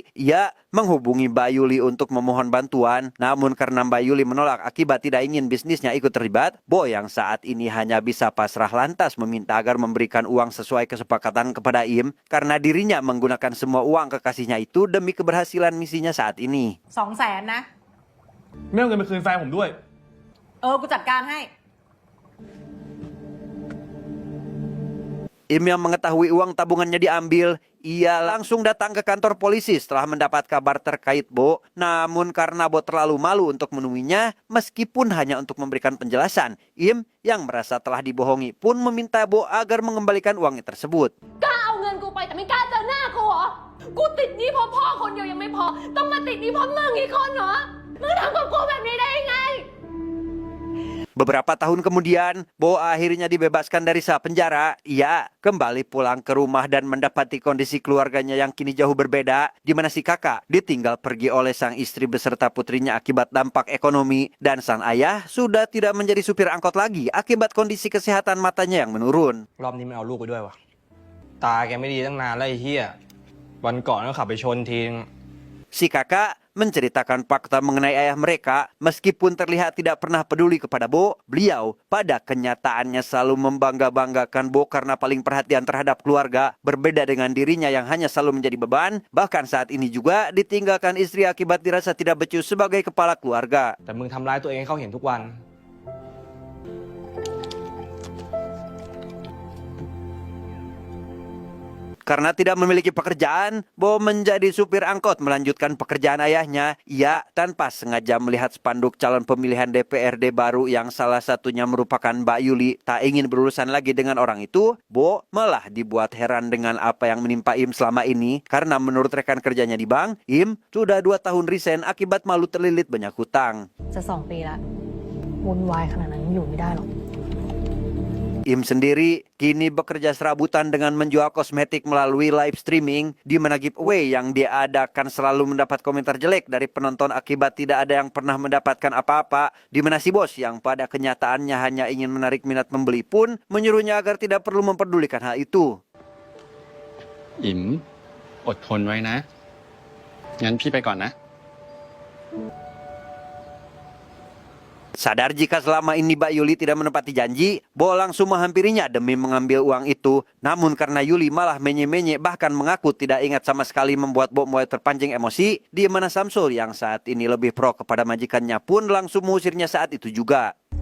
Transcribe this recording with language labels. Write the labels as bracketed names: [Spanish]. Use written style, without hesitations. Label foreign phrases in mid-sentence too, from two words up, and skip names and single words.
[Indonesian] Ia menghubungi Mbak Yuli untuk memohon bantuan. Namun karena Mbak Yuli menolak akibat tidak ingin bisnisnya ikut terlibat, Bo yang saat ini hanya bisa pasrah lantas meminta agar memberikan uang sesuai kesepakatan kepada Im. Karena dirinya menggunakan semua uang kekasihnya itu demi keberhasilan misinya saat ini. [Thai] 200,000 นะ ไม่เอาเงินไปคืนแฟนผมด้วย กูจัดการให้ [Indonesian] Im yang mengetahui uang tabungannya diambil, ia langsung datang ke kantor polisi setelah mendapat kabar terkait Bo. Namun karena Bo terlalu malu untuk menemuinya, meskipun hanya untuk memberikan penjelasan, Im yang merasa telah dibohongi pun meminta Bo agar mengembalikan uangnya tersebut. [Thai] กล้าเอาเงินกูไปแต่ไม่กล้าเจอหน้ากูเหรอ กูติดหนี้เพราะพ่อคนเดียวยังไม่พอ ต้องมาติดหนี้เพราะมึงอีกคนเหรอ มึงทำกับกูแบบนี้ได้ยังไง [Indonesian] Beberapa tahun kemudian, Bo akhirnya dibebaskan dari sel penjara. Ia kembali pulang ke rumah dan mendapati kondisi keluarganya yang kini jauh berbeda, di mana si kakak ditinggal pergi oleh sang istri beserta putrinya akibat dampak ekonomi, dan sang ayah sudah tidak menjadi supir angkot lagi akibat kondisi kesehatan matanya yang menurun. [Thai] รอบนี้มันเอาลูกไปด้วยวะตาแกไม่ดีตั้งนานแล้วไอ้เหี้ยวันก่อนก็ขับไปชนทีนึง [Indonesian] Si kakak menceritakan fakta mengenai ayah mereka. Meskipun terlihat tidak pernah peduli kepada Bo, beliau pada kenyataannya selalu membangga-banggakan Bo karena paling perhatian terhadap keluarga. Berbeda dengan dirinya yang hanya selalu menjadi beban, bahkan saat ini juga ditinggalkan istri akibat dirasa tidak becus sebagai kepala keluarga. [Thai] แต่มึงทำร้ายตัวเองให้เขาเห็นทุกวัน [Indonesian] Karena tidak memiliki pekerjaan, Bo menjadi supir angkot melanjutkan pekerjaan ayahnya. Ia tanpa sengaja melihat spanduk calon pemilihan DPRD baru yang salah satunya merupakan Mbak Yuli. Tak ingin berurusan lagi dengan orang itu, Bo malah dibuat heran dengan apa yang menimpa Im selama ini. Karena menurut rekan kerjanya di bank, Im sudah 2 tahun resign akibat malu terlilit banyak hutang. [Thai] จะ2 ปีละวุ่นวายขนาดนั้นอยู่ไม่ได้หรอก [Indonesian] Im sendiri kini bekerja serabutan dengan menjual kosmetik melalui [English] live streaming, [Indonesian] di mana giveaway yang diadakan selalu mendapat komentar jelek dari penonton akibat tidak ada yang pernah mendapatkan apa-apa, di mana si bos yang pada kenyataannya hanya ingin menarik minat membeli pun menyuruhnya agar tidak perlu memperdulikan hal itu. [Thai] อิมอดทนไว้นะ งั้นพี่ไปก่อนนะ [Indonesian] Sadar jika selama ini Mbak Yuli tidak menepati janji, Bo langsung menghampirinya demi mengambil uang itu. Namun karena Yuli malah menye-menye bahkan mengaku tidak ingat sama sekali, membuat Bo mulai terpancing emosi, di mana Samsul yang saat ini lebih pro kepada majikannya pun langsung mengusirnya saat itu juga.